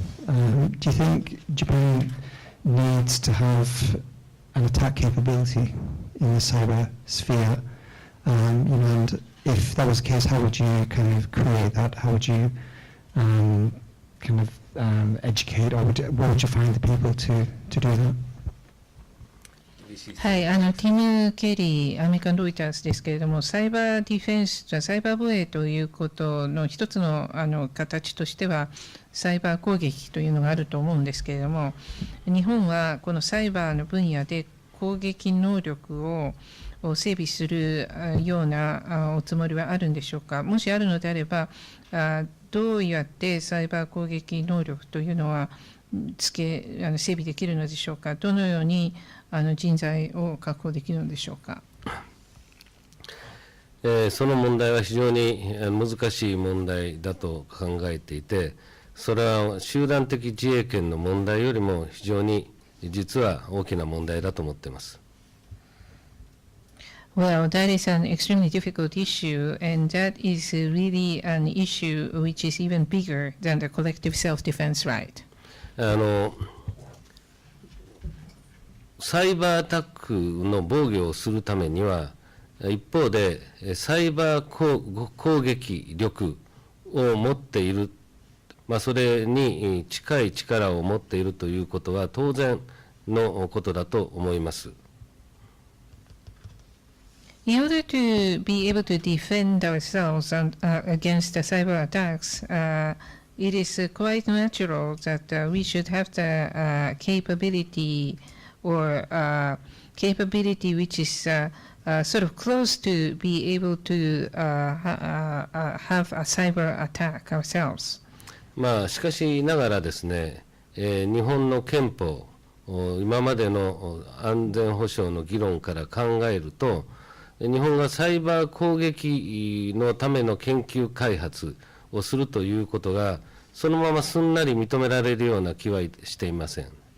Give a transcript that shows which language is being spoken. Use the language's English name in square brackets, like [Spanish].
[English] Do you think Japan needs to have an attack capability in the cyber sphere? And if that was the case, how would you kind of create that? How would you educate, or where would you find the people to do that? [Japanese] はい、ティム・ケリー、アメリカン・ロイターズですけれども、サイバーディフェンス、サイバー防衛ということの一つの形としては、サイバー攻撃というのがあると思うんですけれども、日本はこのサイバーの分野で攻撃能力を整備するようなおつもりはあるんでしょうか。もしあるのであれば、どうやってサイバー攻撃能力というのは整備できるのでしょうか。どのように人材を確保できるのでしょうか。その問題は非常に難しい問題だと考えていて、それは集団的自衛権の問題よりも非常に実は大きな問題だと思っています。 [English] Well, that is an extremely difficult issue, and that is really an issue which is even bigger than the collective self-defense right. [Japanese] サイバーアタックの防御をするためには、一方でサイバー攻撃力を持っている、それに近い力を持っているということは当然のことだと思います。 [English] In order to be able to defend ourselves against the cyber attacks, it is quite natural that we should have the capability or capability which is sort of close to be able to have a cyber attack ourselves. [Japanese] しかしながらですね、日本の憲法、今までの安全保障の議論から考えると、日本がサイバー攻撃のための研究開発をするということが、そのまますんなり認められるような気はしていません。